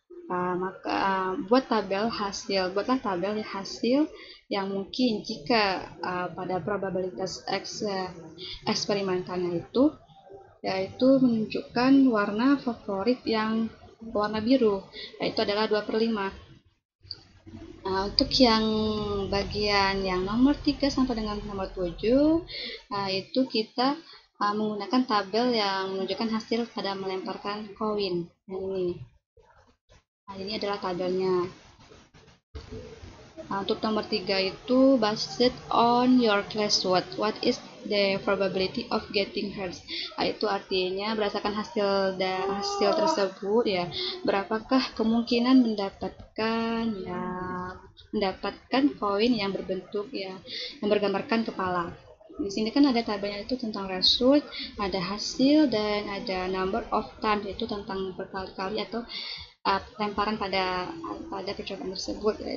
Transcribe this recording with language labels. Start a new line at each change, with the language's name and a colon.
Indonesian: Maka buatlah tabel hasil yang mungkin jika pada probabilitas eksperimentalnya itu, yaitu menunjukkan warna favorit yang warna biru, yaitu adalah 2/5. Untuk yang bagian yang nomor 3 sampai dengan nomor 7, itu kita menggunakan tabel yang menunjukkan hasil pada melemparkan koin. Ini adalah tabelnya. Untuk nomor 3 itu
English: based on your classwork, what is the probability of getting hers?
Indonesian: Itu artinya berdasarkan hasil tersebut, ya, berapakah kemungkinan mendapatkan koin yang berbentuk yang bergambarkan kepala. Di sini kan ada tabelnya itu tentang result, ada hasil, dan ada number of times, itu tentang berkali-kali atau lemparan pada percobaan tersebut.